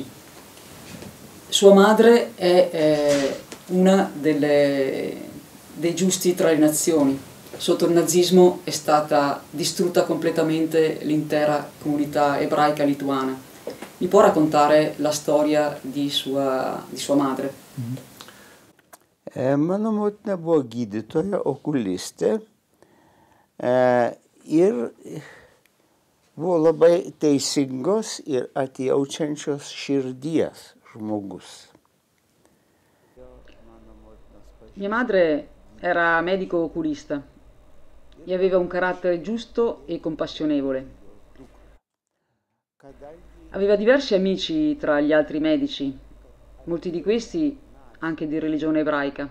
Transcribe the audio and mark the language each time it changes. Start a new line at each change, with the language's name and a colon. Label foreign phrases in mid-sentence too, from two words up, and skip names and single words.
Italian: Sua madre è una dei giusti tra le nazioni. Sotto il nazismo è stata distrutta completamente l'intera comunità ebraica lituana. Mi può raccontare la storia di sua madre?
Lithuanian: Mano motina buvo gydytoja, okulistė ir buvo labai teisingos ir atjaučiančios širdies žmogus.
Italian: Mia madre era medico oculista e aveva un carattere giusto e compassionevole. Aveva diversi amici tra gli altri medici, molti di questi anche di religione ebraica.